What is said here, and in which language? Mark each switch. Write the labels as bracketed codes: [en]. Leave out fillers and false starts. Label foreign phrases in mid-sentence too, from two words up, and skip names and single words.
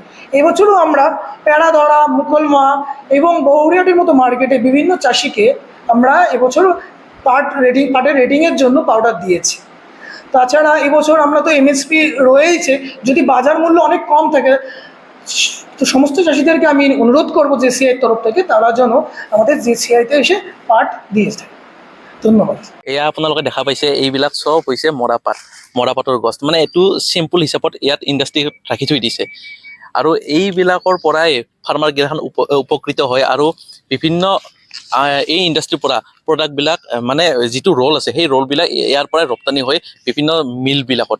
[bn] এবছরও আমরা প্যারাধরা, মুকলমা এবং বহরিয়াটির মতো মার্কেটে বিভিন্ন চাষিকে আমরা এবছর পাটের রেটিংয়ের জন্য পাউডার দিয়েছি। তাছাড়া এবছর আমরা তো MSP রয়েছে, যদি বাজার মূল্য অনেক কম থাকে, তো সমস্ত চাষিদেরকে আমি অনুরোধ করবো JCI তরফ থেকে তারা যেন আমাদের JCI-তে এসে পাট দিয়ে যায়। ধন্যবাদ। [as] এয়া আপোনালোকে দেখা পাইছে, এইবিলাক চব হৈছে মৰাপাটৰ গছ, মানে এইটো চিম্পুল হিচাপত ইয়াত ইণ্ডাষ্ট্ৰি ৰাখি থৈ দিছে, আৰু এইবিলাকৰ পৰাই ফাৰ্মাৰগিলাখন উপকৃত হয়, আৰু বিভিন্ন এই ইণ্ডাষ্ট্ৰিৰ পৰা প্ৰডাক্টবিলাক মানে যিটো ৰ'ল আছে, সেই ৰ'লবিলাক ইয়াৰ পৰাই ৰপ্তানি হয় বিভিন্ন মিলবিলাকত।